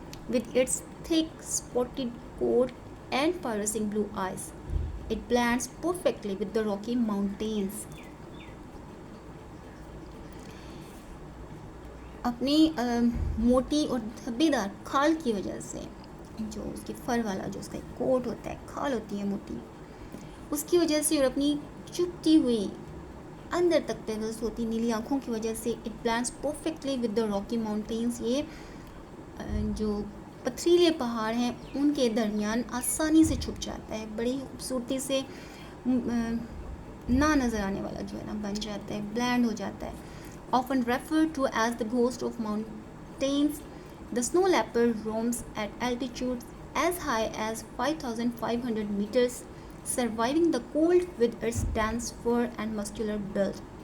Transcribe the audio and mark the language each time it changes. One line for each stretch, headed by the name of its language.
English: with its thick spotted coat and piercing blue eyes, it blends perfectly with the Rocky Mountains.
Urdu: اپنی موٹی اور دھبے دار کھال کی وجہ سے، جو اس کے فر والا جو اس کا کوٹ ہوتا ہے، کھال ہوتی ہے موٹی، اس کی وجہ سے اور اپنی چپتی ہوئی اندر تک پیوس ہوتی نیلی آنکھوں کی وجہ سے
English: It blends perfectly with the rocky mountains.
Urdu: یہ جو پتھریلے پہاڑ ہیں ان کے درمیان آسانی سے چھپ جاتا ہے، بڑی ہی خوبصورتی سے نہ نظر آنے والا جو ہے نا بن جاتا ہے، بلینڈ ہو جاتا ہے.
English: often referred to as the ghost of mountains, the snow leopard roams at altitudes as high as 5,500 meters, surviving the cold with its dense fur and muscular build.